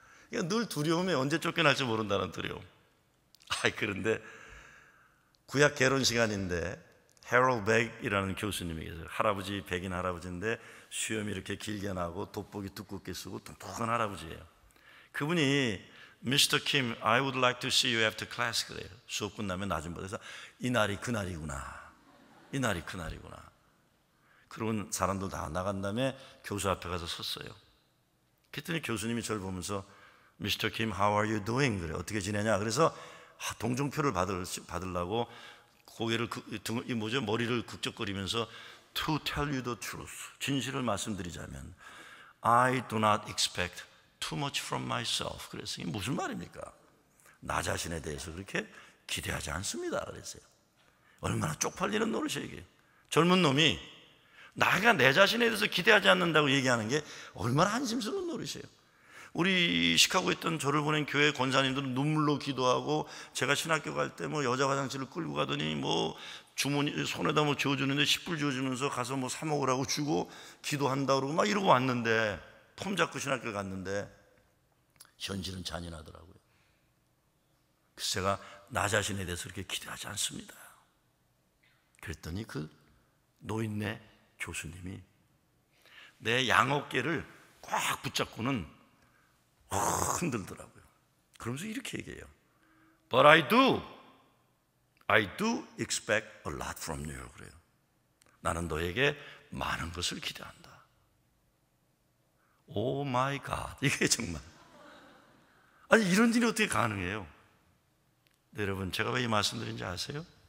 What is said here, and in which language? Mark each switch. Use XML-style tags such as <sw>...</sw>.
<ko>그러니까 늘 두려움에 언제 쫓겨날지 모른다는 두려움. 그런데 구약 개론 시간인데 해롤 백이라는 교수님이 계세요. 할아버지, 백인 할아버지인데 수염이 이렇게 길게 나고 돋보기 두껍게 쓰고 똑똑한 할아버지예요. 그분이 Mr.</ko> <en>Kim, I would like to see you after class</en> <ko>그래요. 수업 끝나면 나 좀 보내서 이 날이 그날이구나. 이 날이 그날이구나. 그러고 사람들 다 나간 다음에 교수 앞에 가서 섰어요. 그랬더니 교수님이 저를 보면서 Mr.</ko> <en>Kim, how are you doing?</en> <ko>그래. 어떻게 지내냐? 그래서 동정표를 받으려고 고개를 머리를 극적거리면서</ko> <en>To tell you the truth.</en> <ko>진실을 말씀드리자면</ko> <en>I do not expect too much from myself.</en> <ko>그래서 이게 무슨 말입니까? 나 자신에 대해서 그렇게 기대하지 않습니다. 그랬어요. 얼마나 쪽팔리는 노릇이에요 이게. 젊은 놈이 나가 내 자신에 대해서 기대하지 않는다고 얘기하는 게 얼마나 한심스러운 노릇이에요. 우리 시카고에 있던 저를 보낸 교회 권사님들은 눈물로 기도하고 제가 신학교 갈 때 뭐 여자 화장실을 끌고 가더니 뭐 주머니 손에다 뭐 쥐어주는데 10불 쥐어주면서 가서 뭐 사 먹으라고 주고 기도한다 그러고 막 이러고 왔는데 폼 잡고 신학교 갔는데 현실은 잔인하더라고요. 그래서 제가 나 자신에 대해서 그렇게 기대하지 않습니다. 그랬더니 그 노인네 교수님이 내 양어깨를 꽉 붙잡고는 흔들더라고요. 그러면서 이렇게 얘기해요.</ko> <en>But I I do expect a lot from you.</en> <ko>그래요. 나는 너에게 많은 것을 기대한다.</ko> <en>오 마이 갓.</en> <ko>이게 정말. 아니, 이런 일이 어떻게 가능해요? 네, 여러분, 제가 왜 이 말씀드린지 아세요?</ko>